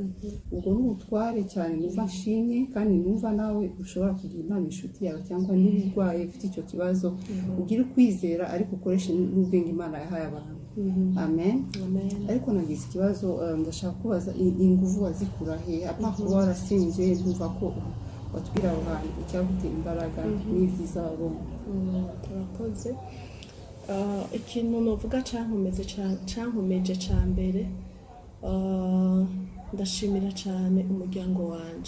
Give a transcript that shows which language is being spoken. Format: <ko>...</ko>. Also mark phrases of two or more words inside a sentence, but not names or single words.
<rw>Ubwo ni ubutware cyane numva nshimye, kandi numva nawe ushobora kugira inama inshuti yawe cyangwa niba urwaye ufite icyo kibazo ugire ukwizera ariko ukoreshe n'ubwenge Imana yahaye abantu. Amen. Ariko nagize ikibazo, ndashaka kubaza inguvu wazikura he apa kuba warasenze, ndumva ko watubwira aho hantu icyagutera imbaraga n'ivyiza wabonye. Turakoze.</rw> <rn>Ikintu novuga cankomeje ca mbere, ndashimira cyane umuryango wanje.</rn>